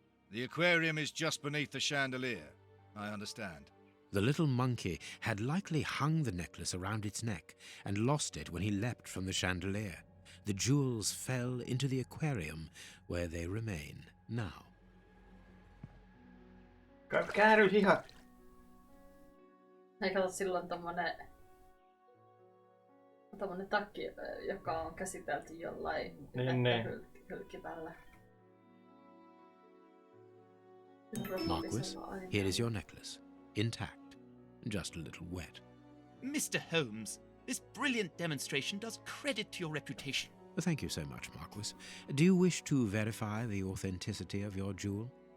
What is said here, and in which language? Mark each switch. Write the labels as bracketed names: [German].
[English] The aquarium is just beneath the chandelier. I understand. The little monkey had likely hung the necklace around its neck and lost it when he leapt from the chandelier. The jewels fell into the aquarium, where they remain now. [Finnish] Kääry hihat. Ei kato silloin tommonen takki, joka on käsitelty jollain hylkivällä. [English] Marquis, here is your necklace, intact, just a little wet. Mr. Holmes, this brilliant demonstration does credit to your reputation. Thank you so much, Marquis. Do you wish to verify the authenticity of your jewel?